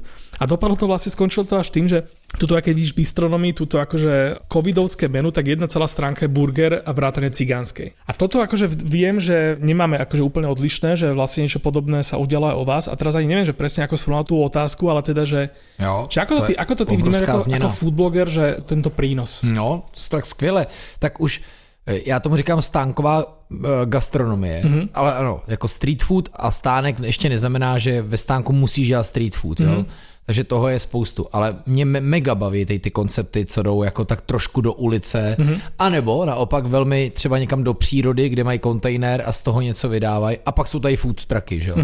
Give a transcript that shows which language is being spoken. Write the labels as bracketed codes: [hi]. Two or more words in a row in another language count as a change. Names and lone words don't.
[sk] A dopadlo to vlastne, skončilo to až tým, že tuto, keď vidíš bistronomii, tuto akože covidovské menu, tak jedna celá stránka je burger a vrátane cigánskej. A toto akože viem, že nemáme akože úplne odlišné, že vlastne niečo podobné sa udialo aj o vás. A teraz ani neviem, že presne ako sformulovať tú otázku, ale teda, že ako to ty vnímaš ako foodbloger, že tento prínos? [cs] No, tak skvěle. Tak už já tomu říkám stánková gastronomie, ale ano, jako [en] street food [cs] a stánek ještě neznamená, že ve stánku musíš dělat [en] street food, [cs] jo? Takže toho je spoustu, ale mě mega baví ty koncepty, co jdou jako tak trošku do ulice, anebo naopak velmi třeba někam do přírody, kde mají kontejner a z toho něco vydávají, a pak jsou tady [en] food trucky, [cs] že jo?